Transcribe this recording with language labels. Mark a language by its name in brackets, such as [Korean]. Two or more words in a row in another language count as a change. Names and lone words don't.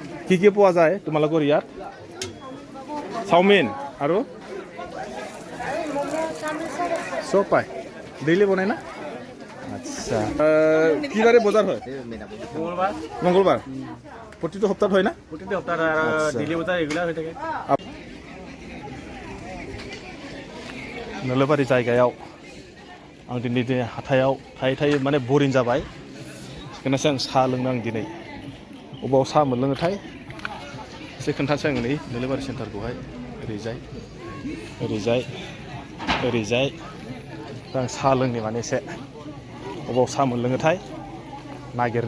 [Assamese] কি পোৱা যায় তোমালোকৰ ইয়াত? চাওমিন আৰু চব পায়। ডেইলি বনাই না? আচ্ছা, কি বাৰে বজাৰ হয়? মঙ্গলবাৰ। প্ৰতিটো সপ্তাহত হয় না? প্ৰতিটো সপ্তাহত ডেইলি বজাৰ ৰেগুলাৰ হৈ থাকে। [Bodo] नोलोबारि जायगायाव आं दिनै हाथायाव थायै माने बरिं जाबाय। बेखायनोसो आं साहा लोंनो आं दिनै अबाव साहा मोनलोङोथाय एसे खोन्थानोसै आं नै नोलोबारि सेन्टारखौहाय ओरैजाय आं साहा लोंनि माने एसे अबाव साहा मोनलोङोथाय नागिरनि।